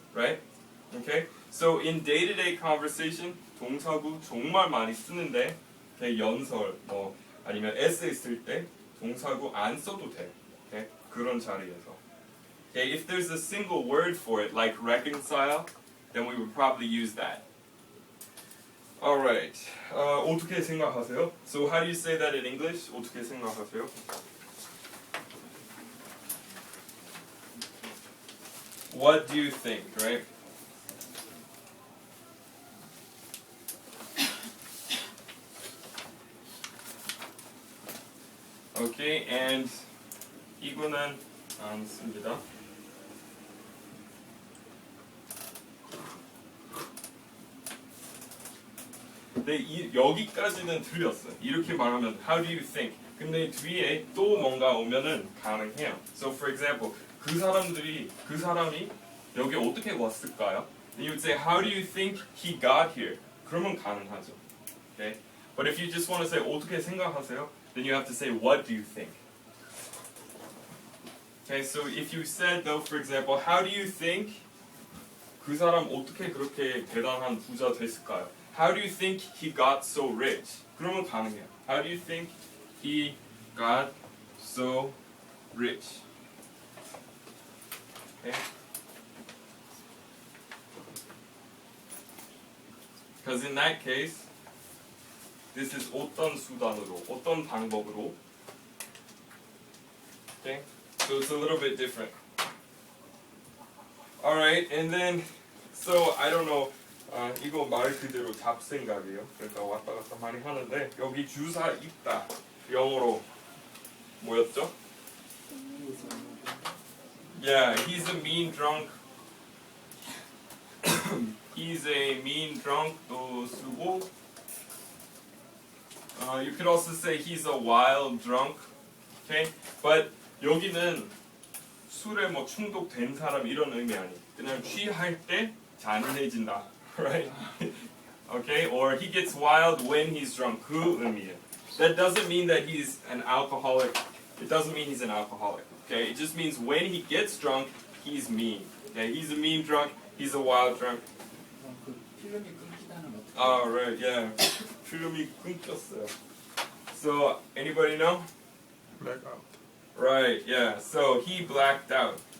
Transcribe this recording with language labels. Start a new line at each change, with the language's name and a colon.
English: Right? Okay? So in day-to-day conversation,
Korean: 동사구 정말 많이 쓰는데, okay, 연설 뭐 아니면 에세이 쓸 때 동사구 안 써도 돼. Okay? 그런 자리에서.
English: Okay, if there's a single word for it, like reconcile, then we would probably use that.
Korean: Alright, 어떻게 생각하세요?
English: So how do you say that in English?
Korean: 어떻게 생각하세요?
English: What do you think, right?
Korean: Okay, and 이거는 안 씁니다. 근데 여기까지는 틀렸어요. 이렇게 말하면
English: how do you think?
Korean: 근데 뒤에 또 뭔가 오면은 가능해요.
English: So for example,
Korean: 그 사람이 여기 어떻게 왔을까요?
English: And you would say how do you think he got here?
Korean: 그러면 가능하죠. Okay?
English: But if you just want to say
Korean: 어떻게 생각하세요?
English: Then you have to say what do you think? Okay, so if you said though, for example, how do you think
Korean: 그 사람 어떻게 그렇게 대단한 부자 됐을까요?
English: How do you think he got so rich?
Korean: 그러면 가능해요.
English: How do you think he got so rich? Okay? Because in that case, this is
Korean: 어떤 수단으로, 어떤 방법으로.
English: Okay? So it's a little bit different. Alright, and then, so I don't know,
Korean: 이거 말 그대로 잡생각이에요. 그러니까 왔다 갔다 많이 하는데, 여기 주사 있다. 영어로 뭐였죠?
English: Yeah, he's a mean drunk. He's a mean drunk도 쓰고, you could also say he's a wild drunk. Okay?
Korean: But 여기는 술에 뭐 중독된 사람 이런 의미 아니에요. 그냥 취할 때 잔인해진다.
English: Right? Okay? Or he gets wild when he's drunk.
Korean: 그 의미예요.
English: That doesn't mean that he's an alcoholic. It doesn't mean he's an alcoholic. Okay? It just means when he gets drunk, he's mean. Okay? He's a mean drunk. He's a wild drunk.
Korean: 그 필름이 끊기다는 어떻게?
English: Oh, right, yeah.
Korean: 필름이 끊겼어요.
English: So, anybody know? Blackout. Right, yeah. So, he blacked out.